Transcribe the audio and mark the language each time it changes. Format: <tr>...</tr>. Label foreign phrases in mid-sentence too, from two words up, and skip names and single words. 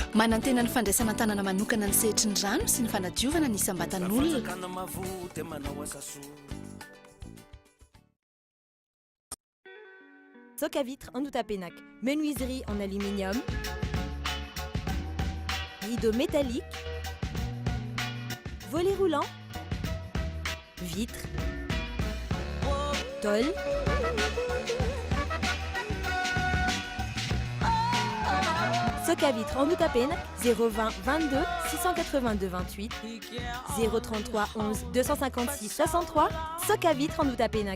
<mg>Manantena ny fandraisana tanana manokana ny sehitry ny rano sy ny fanadiovana ny sambatan'olona.</mg> <fr>Soc à vitre en Outapenac, menuiserie en aluminium, rideaux métalliques, volets roulants, vitres, tôle, Soc à vitre en Outapenac, 020 22 682 28, 033 11 256 63, Soc à vitre en Outapenac.</fr>